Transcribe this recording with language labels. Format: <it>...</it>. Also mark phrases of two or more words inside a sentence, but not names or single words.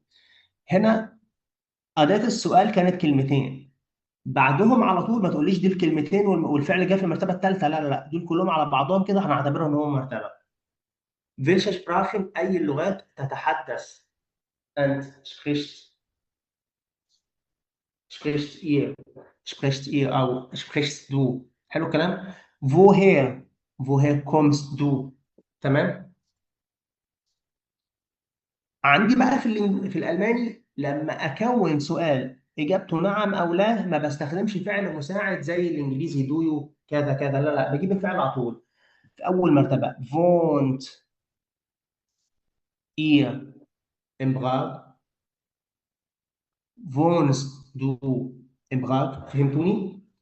<ar>هنا اداه السؤال كانت كلمتين، بعدهم على طول ما تقوليش دي الكلمتين والفعل جه في المرتبه الثالثه. لا لا لا، دول كلهم على بعضهم كده هنعتبرهم ان هم مرتبه.</ar> <de>welche Sprachen</de> <ar>اي اللغات تتحدث انت؟</ar> <de>sprichst ihr او sprichst du.</de> <ar>حلو الكلام؟</ar> <de>woher kommst du.</de> <ar>تمام؟ عندي بقى في الالماني لما اكون سؤال اجابته نعم او لا، ما بستخدمش فعل مساعد زي الانجليزي</ar> <en>do you</en> <ar>كذا كذا. لا لا، بجيب الفعل على طول في اول مرتبه.</ar> <de>wohnt ihr in Prag. wohnst du in Prag.</de> <ar>فهمتوني؟</ar>